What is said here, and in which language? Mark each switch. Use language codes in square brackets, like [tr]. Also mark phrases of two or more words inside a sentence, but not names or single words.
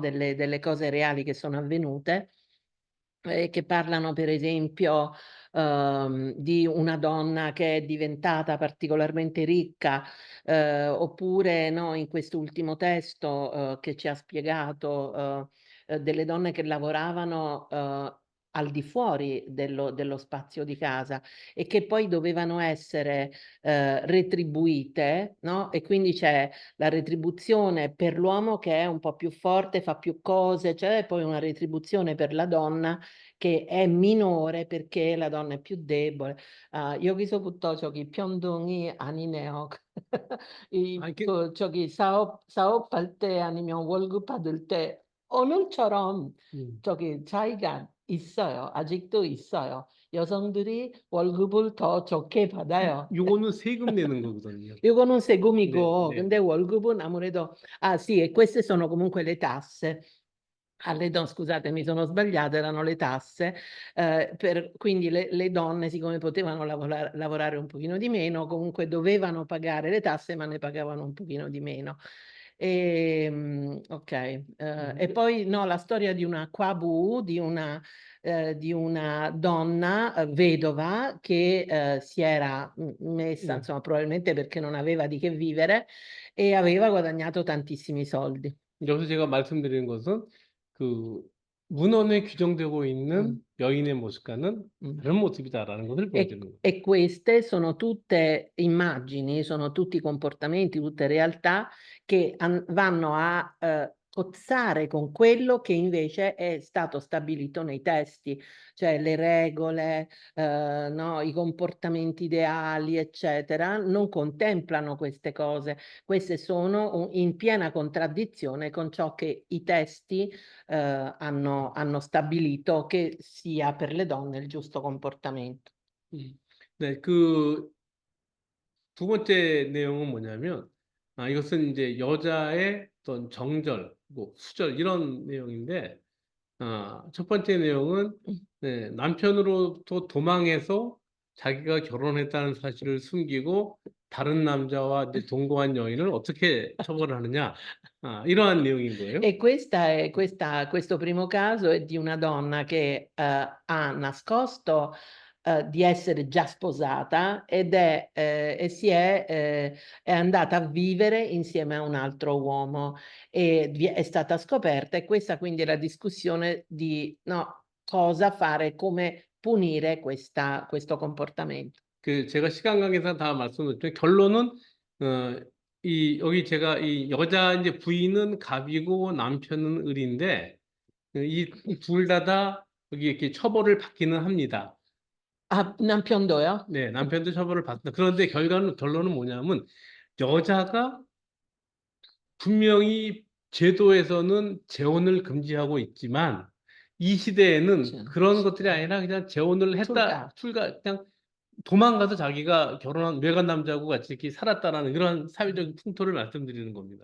[it] delle cose reali che sono avvenute, che parlano per esempio di una donna che è diventata particolarmente ricca, oppure, no, in quest'ultimo testo che ci ha spiegato delle donne che lavoravano al di fuori dello spazio di casa e che poi dovevano essere retribuite, no? E quindi c'è la retribuzione per l'uomo che è un po' più forte, fa più cose, c'è poi una retribuzione per la donna che è minore perché la donna è più debole. [ko] 여기서부터 저기 편동이 아니네요. 이 아, 이게, 저기 사업할 때 아니면 월급 받을 때 오늘처럼 음, 저기 차이가 있어요. 아직도 있어요. 여성들이 월급을 더 적게 받아요. 요거는 세금 내는 거거든요. 이거는 네, 세금이고, 네. 근데 월급은 아무래도, [it] ah sì, e queste sono comunque le tasse. No, scusate, mi sono sbagliata, erano le tasse, quindi le donne, siccome potevano lavorare un pochino di meno, comunque dovevano pagare le tasse, ma ne pagavano un pochino di meno. Ok, e poi no, la storia di una Kwabu, di una donna vedova che si era messa, [ko] 네. [it] insomma, probabilmente perché non aveva di che vivere e aveva guadagnato tantissimi soldi. [ko] 여기서 제가 말씀드리는 것은 그 문헌에 규정되고 있는 Mm, 여인의 모습과는 mm. 다른 모습이다라는 것을 보여주는 거예요. [it] E queste sono tutte immagini, sono tutti comportamenti, tutte realtà che vanno a cozzare con quello che invece è stato stabilito nei testi, cioè le regole, no, i comportamenti ideali, eccetera, non contemplano queste cose. Queste sono in piena contraddizione con ciò che i testi hanno stabilito che sia per le donne il giusto comportamento. [ko] 네, 그 두 번째 내용은 뭐냐면, 이것은 이제 여자의 어떤 정절, 뭐 수절 이런 내용인데, 첫 번째 내용은 네, 남편으로부터 도망해서 자기가 결혼했다는 사실을 숨기고 다른 남자와 이제 동거한 여인을 어떻게 처벌하느냐, 이러한 내용인 거예요. [it] E questo primo caso è di una donna che ha nascosto di essere già sposata è andata a vivere insieme a un altro uomo e è stata scoperta e questa quindi è la discussione di no, cosa fare, come punire questo comportamento. [ko] 그 제가 시간 관계상 다 말씀드렸죠. 결론은 여기 제가 이 여자 이제 부인은 갑이고 남편은 을인데 이 둘 다 여기 이렇게 처벌을 받기는 합니다. 아, 남편도요? 네, 남편도 처벌을 받습니다. 그런데 결론은 뭐냐면 여자가 분명히 제도에서는 재혼을 금지하고 있지만 이 시대에는 그런 것들이 아니라 그냥 재혼을 했다, 그냥 도망가서 자기가 결혼한 외간 남자하고 같이 이렇게 살았다라는 그런 사회적인 풍토를 말씀드리는 겁니다.